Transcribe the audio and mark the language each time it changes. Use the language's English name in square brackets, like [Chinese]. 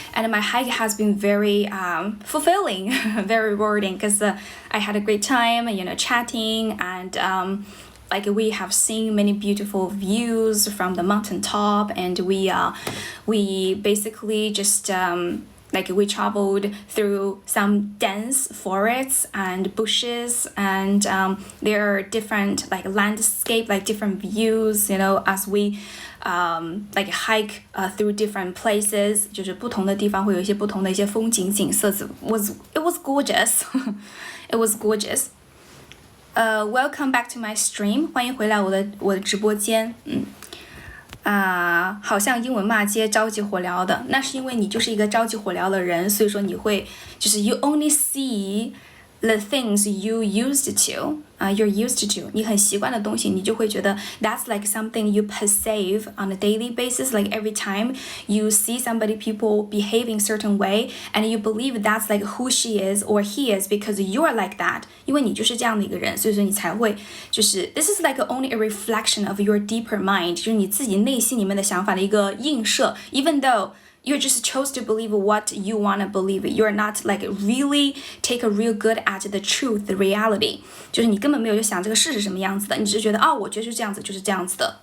[English] And my hike has been very fulfilling, very rewarding because I had a great time, chatting and like we have seen many beautiful views from the mountaintop, and we basically just like we traveled through some dense forests and bushes, and there are different like landscape, like different views, as we like hike through different places. [Chinese] 就是不同的地方会有一些不同的一些风景景色。 [English] It was gorgeous. It was gorgeous. Welcome back to my stream. [Chinese] 欢迎回来我的直播间。好像英文骂街着急火燎的，那是因为你就是一个着急火燎的人，所以说你会就是 [English] you only see the things you used to, you're used to, [Chinese] 你很习惯的东西，你就会觉得 [English] that's like something you perceive on a daily basis, like every time you see people behaving certain way, and you believe that's like who she is or he is because you are like that, [Chinese] 因为你就是这样的一个人，所以说你才会就是 [English] this is like only a reflection of your deeper mind, [Chinese] 就是你自己内心里面的想法的一个映射 [English] even though you just chose to believe what you want to believe. You're not like really take a real good at the truth, the reality. [Chinese] 就是你根本没有就想这个事是什么样子的，你只是觉得我觉得是这样子，就是这样子的。